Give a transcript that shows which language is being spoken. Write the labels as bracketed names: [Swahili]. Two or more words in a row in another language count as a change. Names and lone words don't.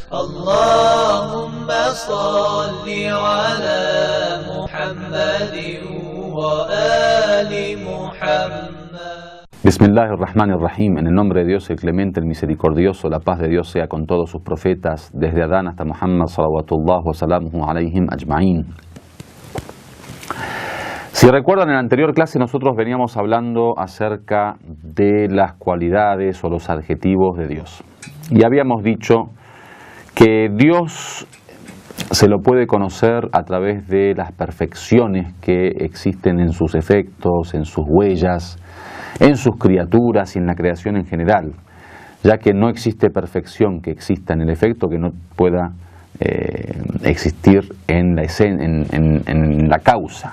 [Arabic] اللهم صل على محمد وآل محمد. بسم الله الرحمن الرحيم. [Spanish] En el nombre de Dios, el clemente, el misericordioso, la paz de Dios sea con todos sus profetas, desde Adán hasta Muhammad [Arabic] صلوات الله وسلامه عليهم أجمعين. [Spanish] Si recuerdan, en la anterior clase nosotros veníamos hablando acerca de las cualidades o los adjetivos de Dios. Y habíamos dicho que Dios se lo puede conocer a través de las perfecciones que existen en sus efectos, en sus huellas, en sus criaturas y en la creación en general, ya que no existe perfección que exista en el efecto que no pueda existir en la causa.